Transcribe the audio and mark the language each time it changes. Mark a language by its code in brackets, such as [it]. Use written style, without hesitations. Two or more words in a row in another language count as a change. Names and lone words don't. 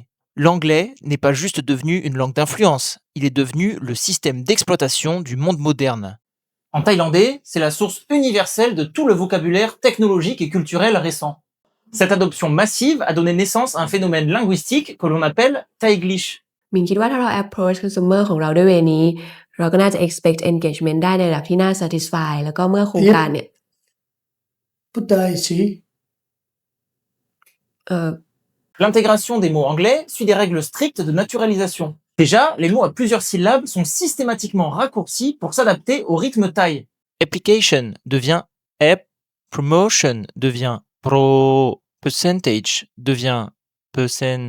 [fr] L'anglais n'est pas juste devenu une langue d'influence, il est devenu le système d'exploitation du monde moderne. En thaïlandais, c'est la source universelle de tout le vocabulaire technologique et culturel récent. Cette adoption massive a donné naissance à un phénomène linguistique que l'on appelle Thaiglish. [th] มินคิดว่าถ้าเรา [en] approach consumer [th] ของเราด้วยเวนี้เราก็น่าจะ [en] expect engagement [th] ได้ในระดับที่น่า satisfy แล้วก็เมื่อโครงการเนี่ย [fr] Putai ici. L'intégration des mots anglais suit des règles strictes de naturalisation. Déjà, les mots à plusieurs syllabes sont systématiquement raccourcis pour s'adapter au rythme thaï. Application devient app, promotion devient pro, percentage devient percent.